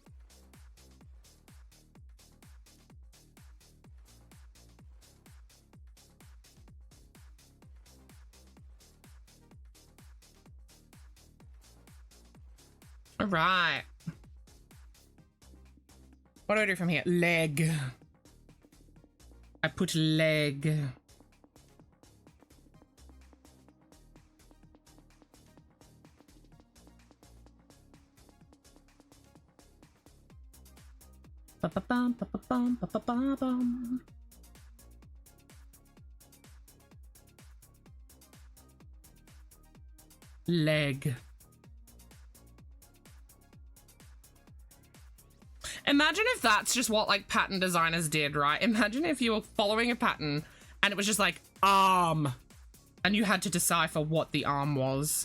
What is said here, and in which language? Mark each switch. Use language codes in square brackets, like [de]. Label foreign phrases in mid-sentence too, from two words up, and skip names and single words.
[en] All right. What do I do from here? Leg. I put leg. Ba-ba-bum, ba-ba-bum, ba-ba-ba-bum. Leg. Imagine if that's just what like pattern designers did, right? Imagine if you were following a pattern and it was just like arm and you had to decipher what the arm was.